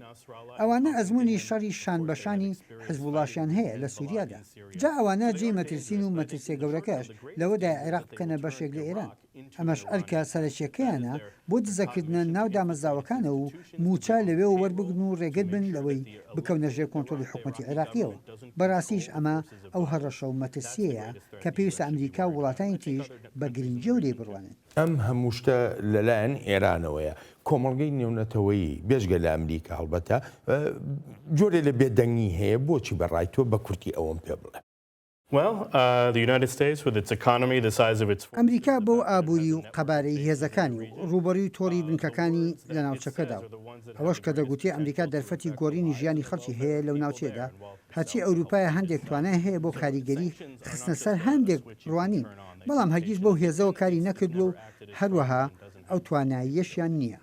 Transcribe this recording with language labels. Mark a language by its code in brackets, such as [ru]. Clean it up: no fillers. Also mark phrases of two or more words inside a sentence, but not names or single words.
[ckb] ئەوانە ئەزمموی شەڕی شان بەشانی حزبوڵاشیان هەیە لە سووریادا جا ئەوانە جێ مەترسین و مەترسێ گەورەکەش لەوەدا عێراق بکەنە بەشێک لە ئێران ئەمەش ئەرکە سەرچیەکەیانە بۆ دزەکردنە ناو دامەزاوەکانە و موچە لەوێ و وەربگرن و ڕێگەت بن لەوەی بکەونە ژێر کۆنتترۆلی حکوومەتی عێراقیەوە بەڕاستیش ئەمە ئەو هەڕەشە و مەترسیەیە کە پێویستە ئەمریکا و وڵاتانی تریش بە گرنگی و لێ بڕوانن ئەم هەموو شتە لەلایەن ئێرانەوەیە کۆمەڵگەی نێونەتەوەیی بێژگە لە ئەمریکا هەڵبەتە جۆرێ لە بێدەنگی هەیە بۆچی بەڕای تۆ بە کورتی ئەوەم پێ بڵێ [en] Well, the United States, with its economy the size of its [ckb] ئەمریکا بۆ ئابووری و قەبارەی هێزەکانی و ڕوبەری تۆڕی بنکەکانی لە ناوچەکەدا ئەوەش کە دەگوتی ئەمریکا دەرفەتی گۆڕینی ژیانی خەڵکی هەیە لەو ناوچێدا هەچی ئەوروپایە هەندێک توانای هەیە بۆ کاریگەری خستنە سەر هەندێک ڕوانین بەڵام هەرگیز بۆ هێزەوە کاری نەکردووە و هەروەها ئەو تواناییەشیان نییە